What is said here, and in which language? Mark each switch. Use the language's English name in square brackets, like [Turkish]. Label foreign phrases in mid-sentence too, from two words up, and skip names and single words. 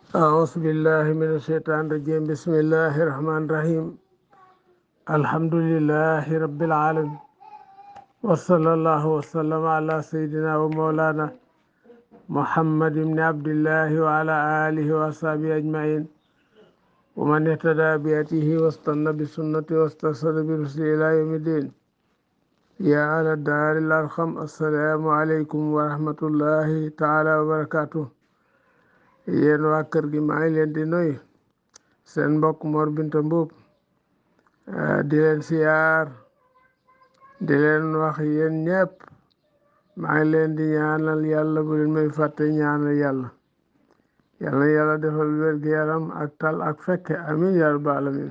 [Arabic] أعوذ بالله من الشيطان الرجيم بسم الله الرحمن الرحيم الحمد لله رب العالمين وصلى الله وسلم على سيدنا ومولانا محمد بن عبد الله وعلى آله وصحبه أجمعين ومن اهتدى بهديه واستنى بسنته واسترشد برشده إلى يوم الدين يا أهل الدار الأرحم السلام عليكم ورحمة الله تعالى وبركاته [Wolof] yéen waa kër gi maa ngi leen di nuyu seen mbokk Mor Binta Mbuub di leen siyaar di leen wax yéen ñëpp maa ngi leen di ñaanal yàlla bu leen may fàtte ñaanal yàlla defal wér-gu-yaram ak tal ak fekke [Arabic] آمين يا رب العالمين